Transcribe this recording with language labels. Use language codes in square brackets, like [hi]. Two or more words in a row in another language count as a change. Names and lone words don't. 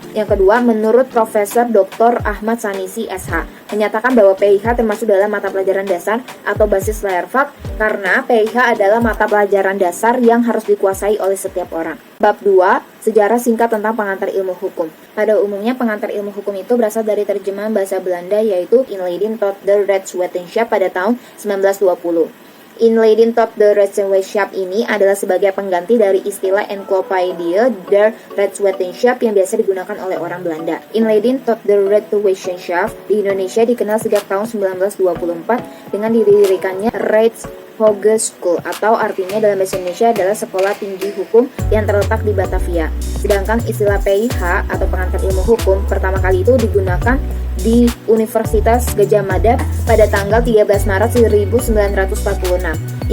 [id] Yang kedua, menurut Profesor Dr. Ahmad Sanisi SH, menyatakan bahwa PIH termasuk dalam mata pelajaran dasar atau basis layar-vak, karena PIH adalah mata pelajaran dasar yang harus dikuasai oleh setiap orang. Bab 2, sejarah singkat tentang pengantar ilmu hukum. Pada umumnya pengantar ilmu hukum itu berasal dari terjemahan bahasa Belanda yaitu [nl] Inleiding tot de Rechtswetenschap [id] pada tahun 1920. [nl] Inleiding tot de Rechtswetenschap [id] ini adalah sebagai pengganti dari istilah [nl] Encyclopedia der Rechtswetenschap [id] yang biasa digunakan oleh orang Belanda. [nl] Inleiding tot de Rechtswetenschap [id] di Indonesia dikenal sejak tahun 1924 dengan didirikannya Hogeschool atau artinya dalam bahasa Indonesia adalah sekolah tinggi hukum yang terletak di Batavia. Sedangkan istilah PIH atau pengantar ilmu hukum pertama kali itu digunakan di Universitas Gadjah Mada pada tanggal 13 Maret 1946.